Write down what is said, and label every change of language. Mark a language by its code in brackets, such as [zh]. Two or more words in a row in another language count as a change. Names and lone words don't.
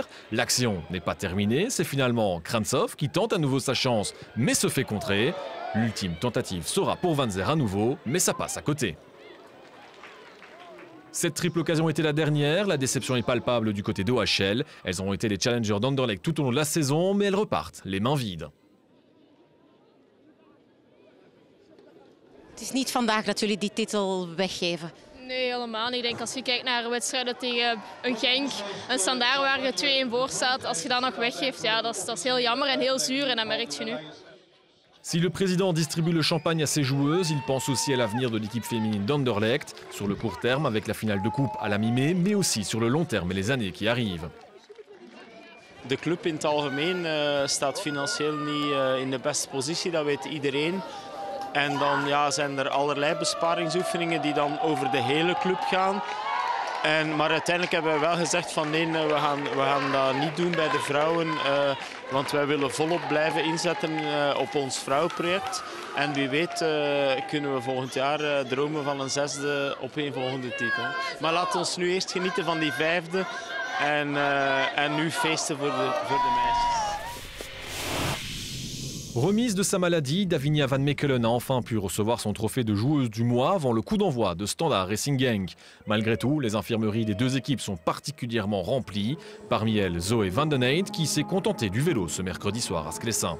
[fr] L'action n'est pas terminée, c'est finalement Krantsov qui tente à nouveau sa chance mais se fait contrer. L'ultime tentative sera pour Van Zer à nouveau, mais ça passe à côté. Cette triple occasion était la dernière, la déception est palpable du côté d'OHL. Elles ont été les challengers d'Anderlecht tout au long de la saison, mais elles repartent les mains vides. [nl] Het is niet vandaag dat jullie die titel weggeven. Nee, helemaal niet. Ik denk als je kijkt naar wedstrijden tegen een Genk, een Standaard waar je 2-1 voor staat, als je dat nog weggeeft, ja, dat is heel jammer en heel zuur en dat merk je nu. [fr] Si le président distribue le champagne à ses joueuses, il pense aussi à l'avenir de l'équipe féminine d'Anderlecht, sur le court terme avec la finale de coupe à la mi-mai, mais aussi sur le long terme et les années qui arrivent. [nl] De club in het algemeen staat financieel niet in de beste positie, dat weet iedereen. En dan ja, zijn er allerlei besparingsoefeningen die dan over de hele club gaan. Maar uiteindelijk hebben we wel gezegd van nee, we gaan dat niet doen bij de vrouwen. Want wij willen volop blijven inzetten op ons vrouwenproject. En wie weet kunnen we volgend jaar dromen van een 6e opeenvolgende titel. Maar laten we nu eerst genieten van die 5e. En nu feesten voor de meisjes. [fr] Remise de sa maladie, Davinia Van Mechelen a enfin pu recevoir son trophée de joueuse du mois avant le coup d'envoi de Standard Racing Genk. Malgré tout, les infirmeries des deux équipes sont particulièrement remplies. Parmi elles, Zoe Van den Eyde qui s'est contentée du vélo ce mercredi soir à Sclessin.